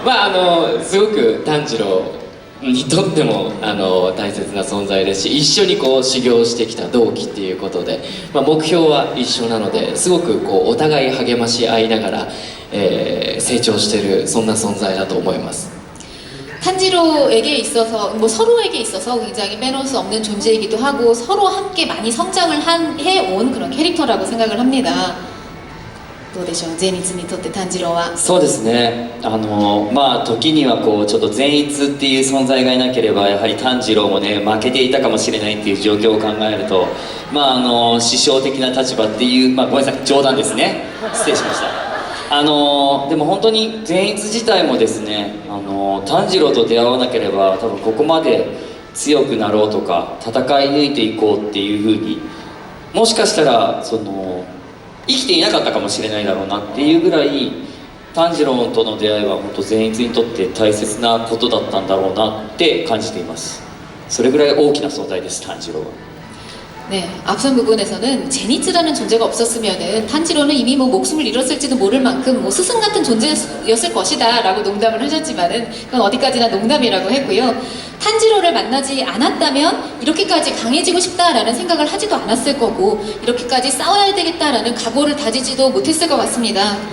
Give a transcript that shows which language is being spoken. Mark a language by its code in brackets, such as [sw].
[ja] のすごく炭治郎にとっても大切な存在ですし、一緒にこう修行してきた同期っていうことで、目標は一緒なのですごくこうお互い励まし合いながら、成長してるそんな存在だと思います。 [ko] 탄지로에게 있어서 서로에게 있어서 굉장히 빼놓을 수 없는 존재이기도 하고 서로 함께 많이 성장을 해온 그런 캐릭터라고 생각을 합니다. [ja] どうでしょう、善逸にとって炭治郎は。そうですね、時にはこうちょっと善逸っていう存在がいなければやはり炭治郎もね負けていたかもしれないっていう状況を考えると、師匠的な立場っていう、ごめんなさい冗談ですね、失礼しました。でも本当に善逸自体もですね、炭治郎と出会わなければ多分ここまで強くなろうとか戦い抜いていこうっていうふうにもしかしたら生きていなかったかもしれないだろうなっていうぐらい炭治郎との出会いは本当善逸にとって大切なことだったんだろうなって感じています。それぐらい大きな存在です炭治郎は。 [ko] 네, 앞선 부분에서는 제니츠라는 존재가 없었으면은 탄지로는 이미 목숨을 잃었을지도 모를 만큼 스승 같은 존재였을 것이다 라고 농담을 하셨지만은 그건 어디까지나 농담이라고 했고요. 탄지로를 만나지 않았다면 이렇게까지 강해지고 싶다라는 생각을 하지도 않았을 거고 이렇게까지 싸워야 되겠다라는 각오를 다지지도 못했을 것 같습니다.